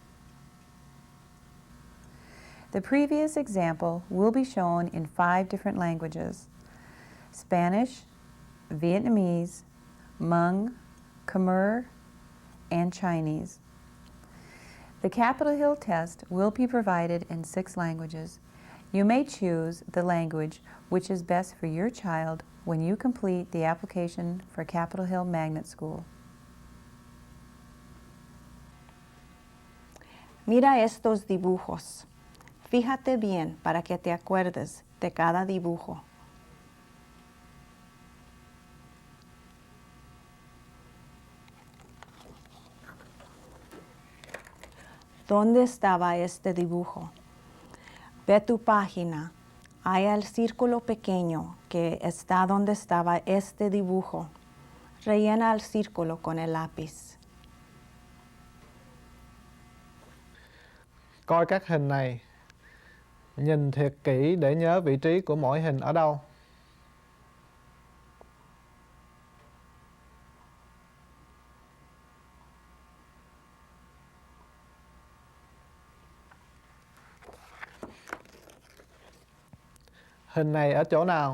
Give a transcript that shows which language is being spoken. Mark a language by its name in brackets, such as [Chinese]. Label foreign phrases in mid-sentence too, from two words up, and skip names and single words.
[English] The previous example will be shown in 5 different languages: Spanish, Vietnamese, Hmong, Khmer, and Chinese. The Capitol Hill test will be provided in 6 languages. You may choose the language which is best for your child when you complete the application for Capitol Hill Magnet School. [Spanish] Mira estos dibujos. Fíjate bien para que te acuerdes de cada dibujo. ¿Dónde estaba este dibujo? Ve tu página. Hay el círculo pequeño que está donde estaba este dibujo. Rellena el círculo con el lápiz. [Vietnamese] Coi các hình này. Nhìn thiệt kỹ để nhớ vị trí của mỗi hình ở đâu. Hình này ở chỗ nào?